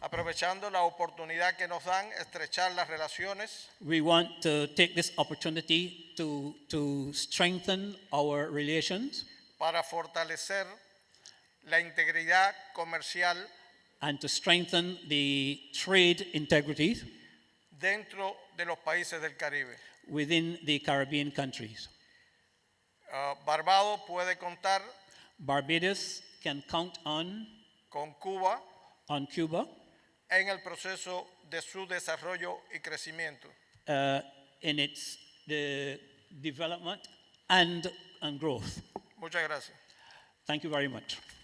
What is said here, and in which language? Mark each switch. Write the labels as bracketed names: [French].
[Spanish] aprovechando la oportunidad que nos dan estrechar las relaciones [English] We want to take this opportunity to strengthen our relations [Spanish] para fortalecer la integridad comercial [English] and to strengthen the trade integrity [Spanish] dentro de los países del Caribe. [English] within the Caribbean countries. [Spanish] Barbados puede contar [English] Barbados can count on [Spanish] Cuba [English] Cuba [Spanish] en el proceso de su desarrollo y crecimiento. [English] in its development and growth. [Spanish] Muchas gracias. [English] Thank you very much.